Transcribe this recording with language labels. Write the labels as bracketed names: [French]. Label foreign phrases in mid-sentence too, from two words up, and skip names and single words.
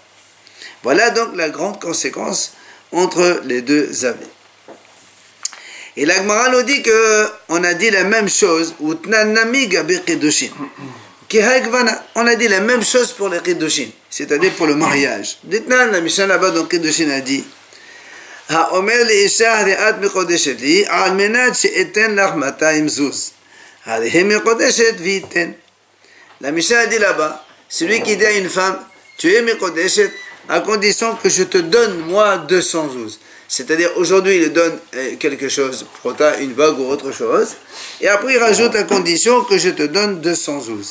[French] Voilà donc la grande conséquence entre les deux avis. Et la Gemara nous dit qu'on a dit la même chose, on a dit la même chose pour les Kiddushin, c'est-à-dire pour le mariage. Dites-nous, la Mishnah là-bas dans Kiddushin a dit [Hebrew] האומר לאישה את מקודשת לי על מנת שאתן לך 200 זוז. הרי היא מקודשת וייתן. [French] La Mishnah a dit là-bas, celui qui dit à une femme, tu es מקודשת, à condition que je te donne moi 200 zouz. C'est-à-dire aujourd'hui il donne quelque chose, une bague ou autre chose, et après il rajoute à condition que je te donne 200 zouz.